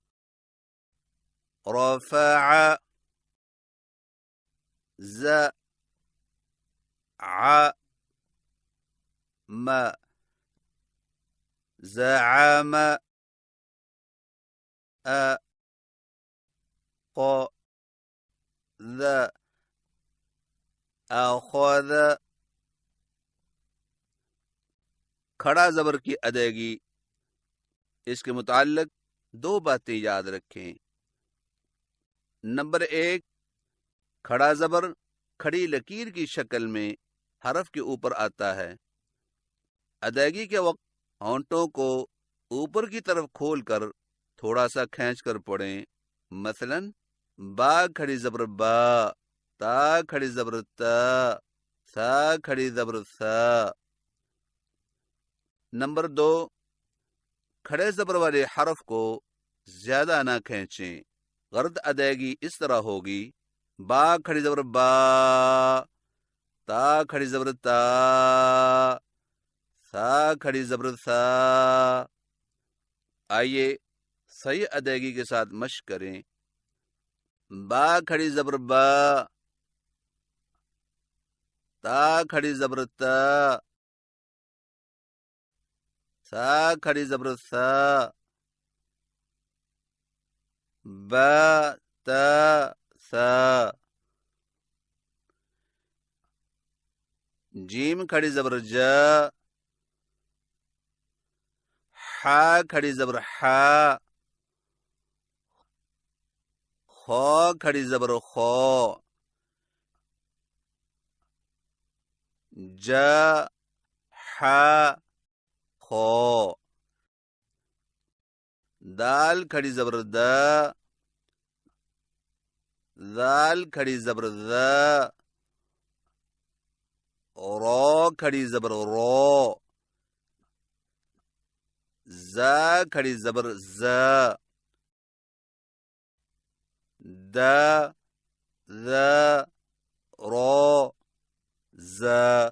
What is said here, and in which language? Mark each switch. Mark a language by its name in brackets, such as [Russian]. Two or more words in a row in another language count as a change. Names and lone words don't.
[Arabic] رفع، ز ع ما، زعم، أ ق ذ، أخذ. [Urdu] کھڑا زبر کی ادائیگی. اس کے متعلق دو باتیں یاد رکھیں. نمبر 1، کھڑا زبر کھڑی لکیر کی شکل میں حرف کے اوپر آتا ہے. ادائیگی کے وقت ہونٹوں کو اوپر کی طرف کھول کر تھوڑا سا کھینچ کر پڑھیں. مثلا با کھڑی زبر با، تا کھڑی زبر تا، سا کھڑی زبر سا۔ نمبر 2، کھڑے زبر والے حرف کو زیادہ نہ کھینچیں۔ غرد ادائیگی اس طرح ہوگی: با کھڑی زبر با، تا کھڑی زبر تا، سا کھڑی زبر سا۔ آئیے صحیح ادائیگی کے ساتھ مشق کریں۔ با کھڑی زبر با، تا کھڑی زبر تا، سا کھڑی زبر سا، با تا سا۔ جیم کھڑی زبر جا، حا کھڑی زبر حا، خو کھڑی زبر خو، جا حا خو۔ دال کھڑی زبر دا، ذال کھڑی زبر ذا، رو کھڑی زبر رو، زا کھڑی زبر زا، دا ذا رو زا۔